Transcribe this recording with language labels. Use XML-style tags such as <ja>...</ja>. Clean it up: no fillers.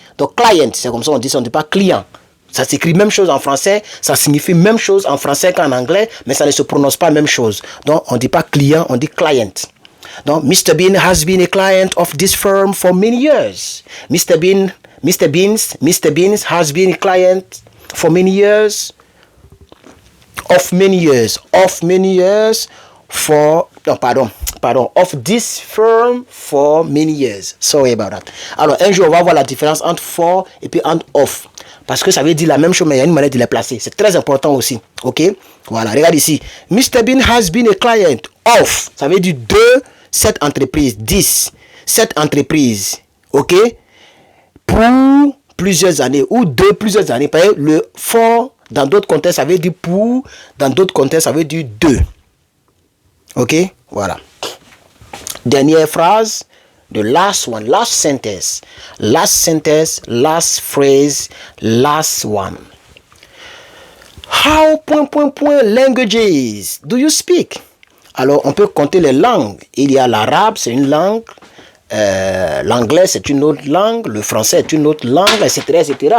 <fr>Donc, client, c'est comme ça, on dit pas client. Ça s'écrit même chose en français, ça signifie même chose en français qu'en anglais, mais ça ne se prononce pas même chose. Donc, on ne dit pas client, on dit client. Donc, Mr.</fr> <en>Bean has been a client of this firm for many years. Mr. Bean has been a client for many years. Of this firm for many years. Sorry about that.</en> <fr>Alors, un jour, on va voir la différence entre for et puis entre of. Parce que ça veut dire la même chose, mais il y a une manière de les placer. C'est très important aussi. Ok? Voilà, regarde ici. Mr.</fr> <en>Bean has been a client of.</en> <fr>Ça veut dire de cette entreprise. Cette entreprise. Ok? Pour plusieurs années. Ou de plusieurs années. Par exemple, le for, dans d'autres contextes, ça veut dire pour. Dans d'autres contextes, ça veut dire de. Ok? Voilà. Dernière phrase.</fr> <en>The last one, last sentence, last phrase, last one. How ... languages do you speak?</en> <fr>Alors, on peut compter les langues. Il y a l'arabe, c'est une langue. L'anglais, c'est une autre langue. Le français est une autre langue, etc.</fr>